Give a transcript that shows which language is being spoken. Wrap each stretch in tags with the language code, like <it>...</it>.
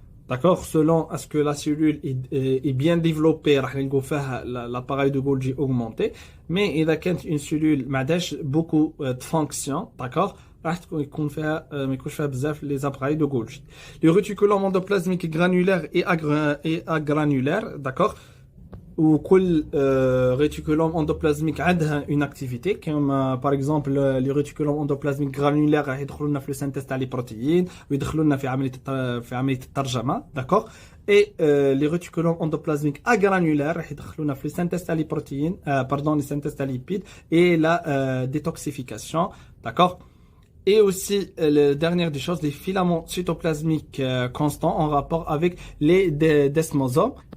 <fr>D'accord, selon est-ce que la cellule est bien développée, l'appareil de Golgi augmenté. Mais il y a une cellule qui a beaucoup de fonctions, d'accord, les appareils de Golgi. Le réticulum endoplasmique granulaire et agranulaire, d'accord.</fr> <ar>وكل</ar> <fr>réticulum endoplasmique a une activité comme par exemple les réticulum endoplasmique granulaire</fr> <ar>راح يدخلوا لنا في السينثيز تاع لي بروتيين ويدخلوا لنا في عمليه الترجمه, d'accord.</ar> <fr>Et les réticulum endoplasmique agranulaire</fr> <ar>راح يدخلوا لنا في السينثيز تاع لي بروتيين</ar> <fr>pardon les synthèses تاع lipides et la détoxification, d'accord. Et aussi, la dernière des choses, les filaments cytoplasmiques constants en rapport avec les desmosomes.</fr>